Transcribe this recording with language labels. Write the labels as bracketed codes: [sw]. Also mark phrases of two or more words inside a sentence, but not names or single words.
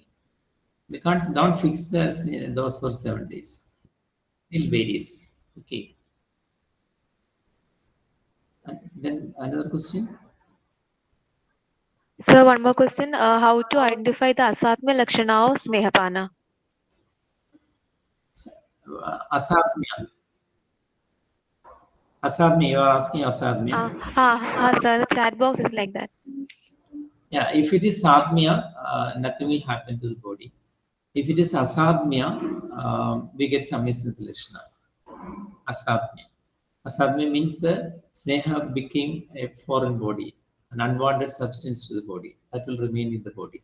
[en] We don't fix the dose for 7 days. It varies. Okay. And then another question. Sir, one more question. How to identify the [sa] Asatmya Lakshana [en] of Snehapana? Asatmya. Asatmya, you are asking Asatmya. Sir, the chat box is like that. Yeah, if it is Satmya, nothing will happen to the body. If it is Asadmya, we get [sa] Samyasthita Lakshana. [en] Asadmya. Asadmya means Sneha became a foreign body, an unwanted substance to the body that will remain in the body.